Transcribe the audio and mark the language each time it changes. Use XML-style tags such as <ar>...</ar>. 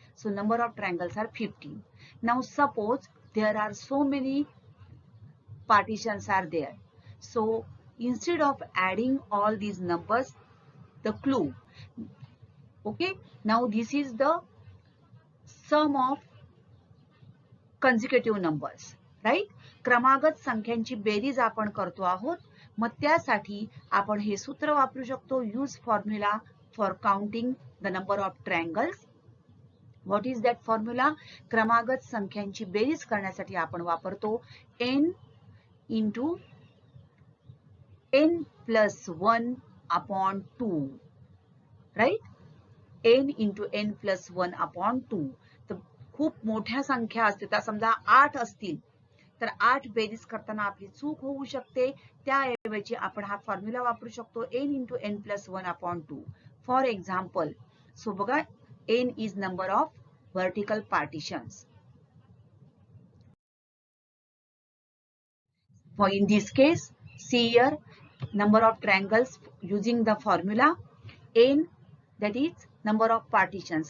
<en>So number of triangles are 15. Now suppose there are so many partitions are there. So instead of adding all these numbers, the clue. Okay, now this is the sum of consecutive numbers, right?</en> <mr>क्रमागत संख्यांची बेरीज आपण करतो आहोत. मग त्यासाठी आपण हे सूत्र वापरू शकतो.</mr> <en>Use formula for counting the number of triangles. What is that formula?</en> <mr>क्रमागत संख्यांची बेरीज करण्यासाठी आपण वापरतो</mr> <en>n into n plus 1 upon 2. Right. n into n plus 1 upon 2.</en> <mr>तर खूप मोठ्या संख्या असते, तर समजा 8 असतील तर 8 बेरीज करताना आपली चूक होऊ शकते. त्याऐवजी आपण हा फॉर्म्युला वापरू शकतो</mr> <en>n into n plus 1 upon 2. For example, so</en> <mr>बघा,</mr> <en>n is number of vertical partitions. For in this case, see here, number of triangles using the formula n, that is number of partitions.</en>